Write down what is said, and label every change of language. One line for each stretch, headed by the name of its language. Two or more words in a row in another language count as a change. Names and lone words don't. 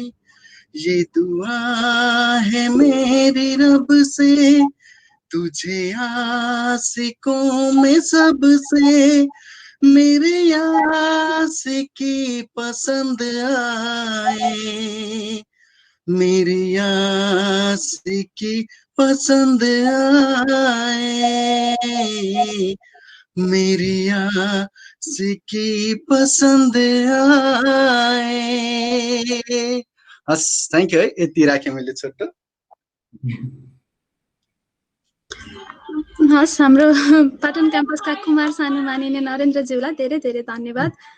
Hindi: ये दुआ है मेरी रब से, तुझे आशिकों में सबसे मेरी आशिकी पसंद आए, मेरी आशिकी पसंद आए, मेरी आशिकी पसंद आए।
Nepali: हस्
English: thank you
Nepali: है, यति राखेँ मैले छोटो। हस्, हाम्रो पाटन क्याम्पसका कुमार सानु मानिने नरेन्द्रज्यूलाई धेरै धेरै धन्यवाद।